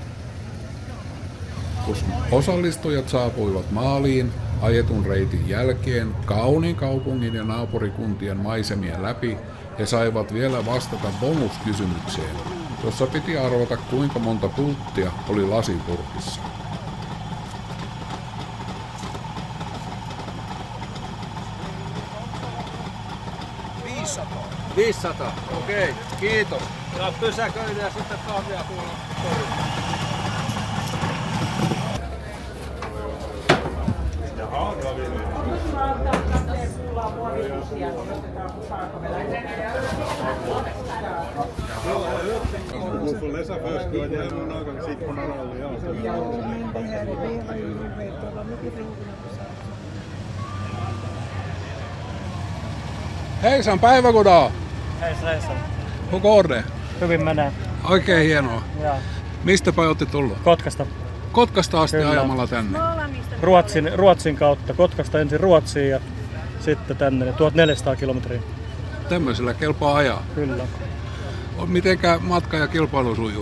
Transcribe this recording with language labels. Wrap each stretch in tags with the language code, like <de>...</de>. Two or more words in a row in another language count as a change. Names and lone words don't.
<fi>Kun osallistujat saapuivat maaliin ajetun reitin jälkeen kauniin kaupungin ja naapurikuntien maisemien läpi, he saivat vielä vastata bonuskysymykseen, jossa piti arvata kuinka monta pulttia oli lasipurkissa. 500, okei, kiitos. Ja pysäköidä ja sitten kahvia tuolla.</fi> <sv>Du får läsa först, du har gärna någon sitt på någon roll. Hejsan, päivägoda! Hejsan. Hur går det?</sv> <fi>Hyvin menee. Oikein hienoa. Ja. Mistä päin olette tullut? Kotkasta. Kotkasta asti Kyllä. ajamalla tänne? Ruotsin kautta. Kotkasta ensin Ruotsiin ja sitten tänne 1400 kilometriä. Tämmöisellä kelpaa ajaa? Kyllä. Mitenkä matka ja kilpailu sujuu?</fi>